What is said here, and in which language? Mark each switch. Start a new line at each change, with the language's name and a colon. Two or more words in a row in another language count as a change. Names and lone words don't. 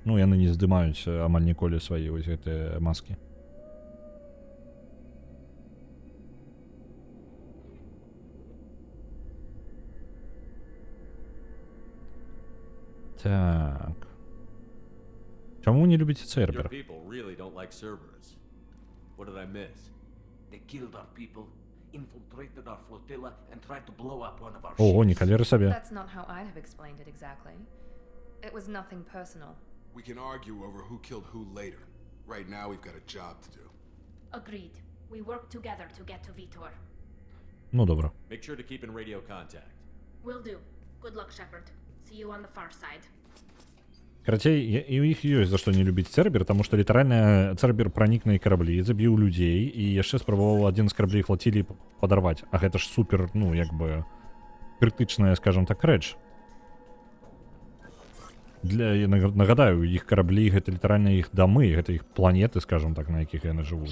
Belarusian: Ну, яны не здымаюць амаль ніколі свае вось гэтыя маскі. Так. Чаму не любіце Цербер?
English: Your people really don't like Cerberus. What did I miss? They killed our people, infiltrated our flotilla, and tried to blow up one of our
Belarusian: Ого,
English: ships.
Belarusian: не калеры сабе.
English: That's not how I'd have explained it exactly. It was nothing personal. We can argue over who killed who later. Right now, we've got a job to do. Agreed. We work together to get to Vitor.
Belarusian: Ну, добра.
English: Make sure to keep in radio contact. Will do. Good luck, Shepard. See you on the far side.
Belarusian: Карацей, і ў іх ёсць за што не любіць Цербер, таму што літаральна Цербер пранік на караблі, забіў людзей і яшчэ спрабаваў адзін з караблей флацілі падарваць. А гэта ж супер, ну, як бы крытычная, скажем так, рэч. Я нагадаю, іх караблі гэта літаральна іх дамы, гэта іх планеты, скажем так, на якіх яны жывуць.